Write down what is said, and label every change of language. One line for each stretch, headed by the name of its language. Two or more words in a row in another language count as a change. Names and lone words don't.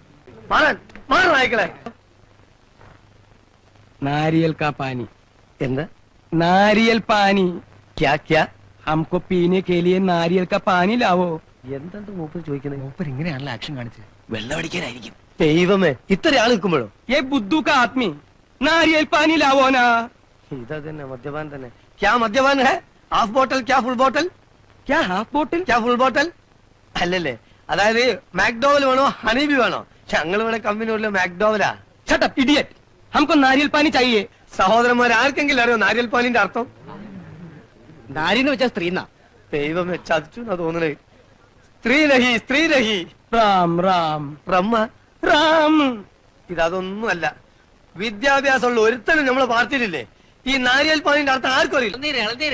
Malayalam: നായിക്കളെ
Hindi: नारियल का पानी
Malayalam: എന്താ
Hindi: नारियल पानी क्या क्या हमको पीने के लिए नारियल का पानी लावो
Malayalam: എന്താണ് മൂപ്പർ ചോദിക്കുന്നത്? മൂപ്പർ ഇങ്ങനെയാണല്ലോ ആക്ഷൻ കാണിച്ചത്. വെള്ളം അടിക്കാനായിരിക്കും. ദൈവമേ, ഇത്ര ആൾ നിൽക്കുമ്പോഴോ?
Hindi: ये बुद्धू का आदमी नारियल पानी लावो ना
Malayalam: ഇതാ തന്നെ മദ്യപാൻ തന്നെ.
Hindi: क्या मद्यपान है?
English: half bottle
Malayalam: ക്യാ
English: full bottle?
Hindi: क्या
English: half bottle
Malayalam: ക്യാ
English: full bottle
Malayalam: അല്ലല്ലേ? അതായത് മാക്ഡോവൽ വേണോ ഹണീബി വേണോ? ഞങ്ങൾ ഇവിടെ കമ്പനി മാക്ഡോവലാ.
English: shut up idiot
Hindi: हमको नारियल पानी चाहिए
Malayalam: സഹോദരന്മാർ ആർക്കെങ്കിലും അറിയോ നാരിയൽ പാലിന്റെ അർത്ഥം? നാരിന്ന് വെച്ചാൽ സ്ത്രീന്നാ. ദൈവമേ, ചതിച്ചു എന്നാ തോന്നണേ. സ്ത്രീ രഹി സ്ത്രീ രഹി राम राम ബ്രഹ്മ. राम ഇതൊന്നുമല്ല. വിദ്യാഭ്യാസമുള്ള ഒരുത്തനും നമ്മളെ പാർട്ടിയിലില്ലേ? ഈ നാരിയൽ പാലിന്റെ അർത്ഥം ആർക്കും അറിയില്ല.